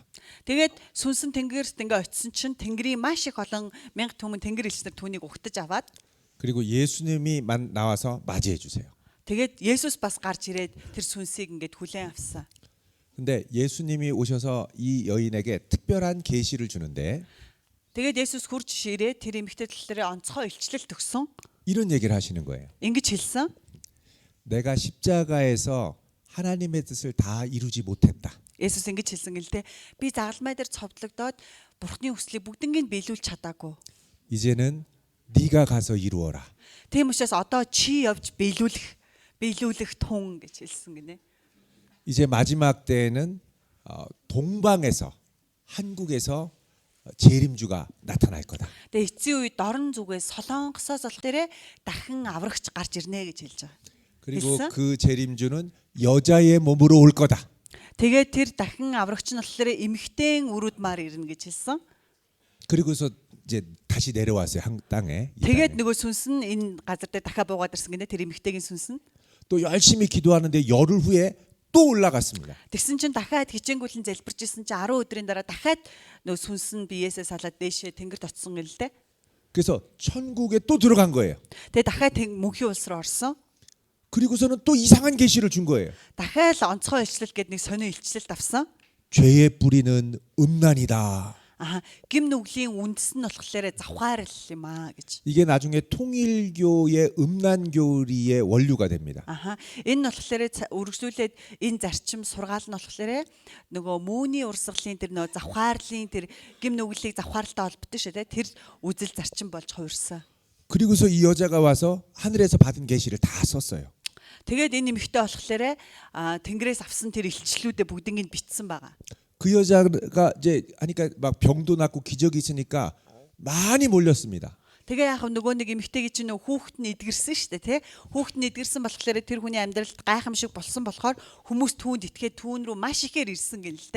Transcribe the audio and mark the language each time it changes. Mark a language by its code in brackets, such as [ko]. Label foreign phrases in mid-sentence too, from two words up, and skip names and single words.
[mn] Тэгээд сүнсэн тэнгэрт ингээ очисон чинь тэнгэрийн маш их олон мянга түмэн тэнгэр элчнэр түүнийг угтаж аваад [ko] 그리고 예수님이 나와서 맞이해 주세요. [mn] тэгээд Есүс бас гарч ирээд тэр сүнсийг ингээд хүлээн авсан. [ko] 근데 예수님이 오셔서 이 여인에게 특별한 계시를 주는데 [mn] Тэгээд Есүс хурж ирээд тэр эмэгтэй талаараа онцгой илчлэл төгсөн. [ko] 이런 얘기를 하시는 거예요. [mn] Ингэж хэлсэн. [ko] 내가 십자가에서 하나님의 뜻을 다 이루지 못했다. [mn] Есүс ингэж хэлсэн гэл те. Би загалмай дээр цовдлогдоод Бурхны хүслийг бүгднийг биелүүлж чадаагүй. [ko] 이제는 네가 가서 이루어라. [mn] Тийм учраас одоо чи явж биелүүлэх тун гэж хэлсэн гинэ. [ko] 이제 마지막 때에는 동방에서 한국에서 재림주가 나타날 거다. [mn] Тэгээ эцсийн үед дорн зүгээс Солонгосоос бол тэрэ дахин аврагч гарч ирнэ гэж хэлж байгаа. [ko] 그리고 그 재림주는 여자의 몸으로 올 거다. [mn] Тэгээд тэр дахин аврагч нь болохоор эмэгтэйн өрөөд маар ирнэ гэж хэлсэн. [ko] 그리고서 이제 다시 내려왔어요 한 땅에. 이 [mn] Тэгээд [ko] 땅에. [mn] нөгөө сүнс нь энэ газар дээр дахиад буугаад ирсэн гинэ тэр эмэгтэйгийн сүнс нь. [ko] 또 열심히 기도하는데 열흘 후에 또 올라갔습니다. [mn] Тэгсэн чинь дахиад хичээнгүүлэн залбирч исэн чинь 10 өдрийн дараа дахиад нөгөө сүнс нь биеэсээ салаад дээшээ тэнгэрт очсон юм л дээ. [ko] 그래서 천국에 또 들어간 거예요. [mn] Тэгээд дахиад мөнхийн улс руу орсон. [ko] 그리고서는 또 이상한 계시를 준 거예요. [mn] Дахиад онцгой илчлэл гээд нэг сонио илчлэлт авсан. [ko] 죄의 뿌리는 음란이다. [mn] Гим нүглийн үндэс нь болохоор завхаарл юм гэж. [ko] 이게 나중에 통일교의 음란교리의 원류가 됩니다. [mn] Энэ нь болохоор үргэлжлүүлээд энэ зарчим сургаал нь болохоор нөгөө мөөний урсгалын тэр нөгөө завхаарлын тэр гим нүглийг завхаарлалтай холбогдсон шүү дээ. Тэр үзэл зарчим болж хувирсан. [ko] 그리고서 이 여자가 와서 하늘에서 받은 계시를 다 썼어요. [mn] Тэгээд энэ эмэгтэй болохоор тэнгэрээс авсан тэр илчлэлүүдээ бүгднийг бичсэн байгаа. [ko] 그 여자가 이제 하니까 막 병도 낫고 기적이 있으니까 많이 몰렸습니다. [mn] Тэгээ яг нөгөө нэг эмэгтэйг чинь нөгөө хүүхэд нь эдгэрсэн шүү дээ, тий? Хүүхэд нь эдгэрсэн болохоор тэр хүний амьдралд гайхамшиг болсон болохоор хүмүүс түүнд итгээд түүн рүү маш ихээр ирсэн гэнэ л дээ.